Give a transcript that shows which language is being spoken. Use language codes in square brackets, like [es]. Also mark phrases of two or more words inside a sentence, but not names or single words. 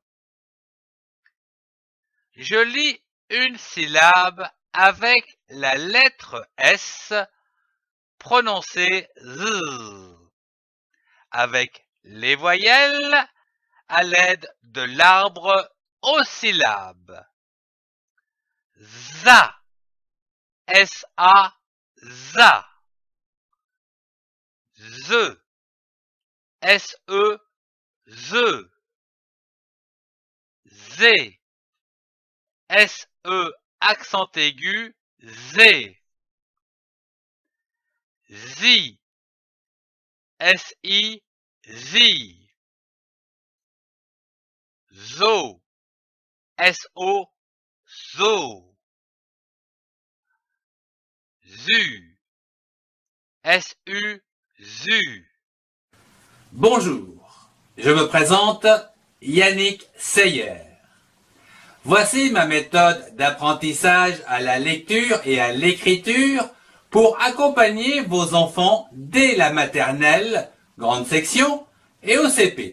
[fr] Je lis une syllabe avec la lettre S prononcée Z, avec les voyelles à l'aide de l'arbre aux syllabes. ZA, S-A, ZA. Z, S-E, Z. Z, S-E, accent aigu, Z. Zi, S-I, Zi. Zo, S-O, Zo. Zu, S-U, Zu. Bonjour, je me présente Yannick Seyer. Voici ma méthode d'apprentissage à la lecture et à l'écriture pour accompagner vos enfants dès la maternelle, grande section, et au CP.